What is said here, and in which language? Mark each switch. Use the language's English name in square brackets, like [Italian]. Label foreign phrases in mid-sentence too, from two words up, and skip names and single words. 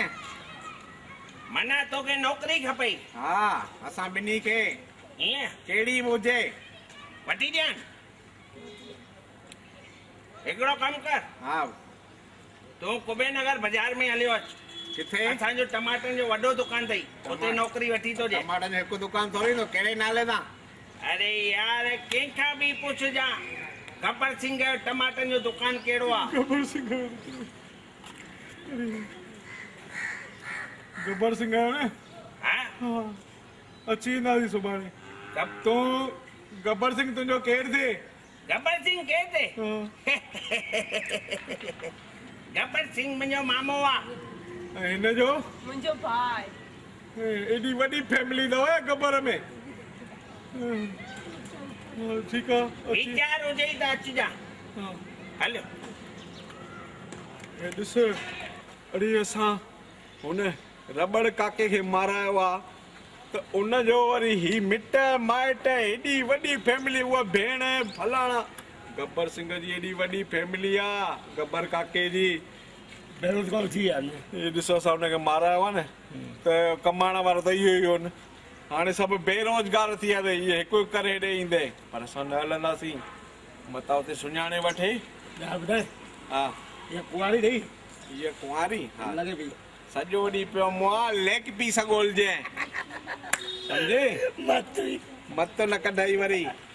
[Sindhi] मना तोखे नौकरी खपे हा असां ॿिन्ही खे ईअं कहिड़ी बि हुजे वठी ॾियनि हिकिड़ो कमु कर हा तूं कुबेर नगर बाज़ार में हलियो अच किथे असांजो टमाटनि जो वॾो दुकान अथई उते नौकरी वठी थो ॾे टमाटनि जो हिकु दुकान थोरी न कहिड़े नाले सां अरे यार कंहिंखां बि पुछजां गब्बर सिंह जो टमाटनि जो दुकान कहिड़ो आहे गब्बर सिंह [Hindi] गब्बर सिंह है ना हाँ अच्छी नादी सुभाणे कब [Sindhi] तो गब्बर सिंह तुझो केर थे गब्बर सिंह केर थे गब्बर सिंह मुंहिंजो मामो आहे हिन जो मुंहिंजो भाई एडी वडी [Hindi] फैमिली दो है गब्बर में ठीक है [Sindhi] विचार हुजे त अचिजा हलो ॾिस अरे असां हुन रबड़ काके खे मारायो आहे त उन जो वरी ही मिट माइट एॾी वॾी फैमिली उहा भेण फलाणा गब्बर सिंह जी एडी वडी फैमिली आ गब्बर काके जी बेरोजगार थी यार ये ॾिसो असां हुनखे मारायो आहे न त कमाइण वारो त इहो ई हो न हाणे सभु बेरोजगार थी विया त इहे हिकु हिकु करे हेॾे ईंदे पर असां न हलंदासीं मता हुते सुञाणे वठे ॿुधाए हा इहा कुंवारी ॾेई ये कुंवारी हाँ लगे पई सॼो ॾींहुं पियो मुआ लेग पीस ॻोल्हिजे सम्झे मत न कढाई वरी